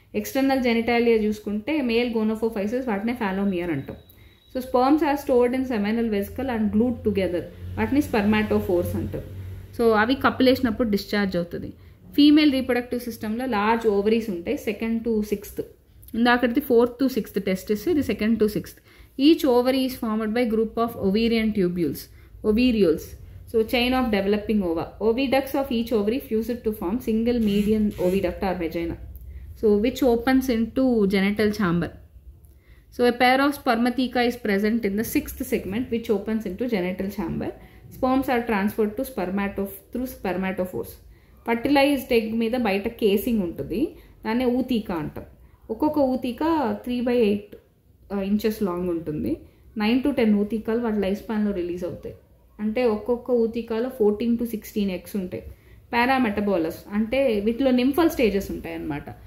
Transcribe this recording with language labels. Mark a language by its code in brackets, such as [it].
[te] External genitalia చూసుకుంటే male గోనోఫోఫైసిస్, వాటినే ఫాలోమియర్ అంటాం. [en] so sperms are stored in seminal vesicle and glued together, [te] వాటిని స్పర్మాటోఫోర్స్ అంటారు. సో అవి కప్పులేసినప్పుడు డిశ్చార్జ్ అవుతుంది. ఫీమేల్ రీప్రొడక్టివ్ సిస్టంలో లార్జ్ ఓవరీస్ ఉంటాయి, 2nd to 6th. ఇందాకటిది 4th to 6th testis, ఇది 2nd to 6th. [en] Each ovary is formed by group of ovarian tubules, ovarioles. So chain of developing ova. Oviducts of each ovary fused to form single median oviduct or vagina, so which opens into genital chamber. So a pair of spermatheca is present in the 6th segment, which opens into genital chamber. Sperms are transferred to through spermatophores. [te] Fertilized egg మీద బయట casing ఉంటుంది, దాన్ని ఊతీక అంటాం. ఒక్కొక్క ఊతీక 3/8 inches long ఉంటుంది. 9 to 10 ఊతీకాలు వాటి life స్పాన్లో release అవుతాయి. అంటే ఒక్కొక్క ఊతీకాలో 14 to 16 ఎగ్స్ ఉంటాయి. పారామెటబోలస్ అంటే వీటిలో నింఫల్ స్టేజెస్ ఉంటాయి అన్నమాట.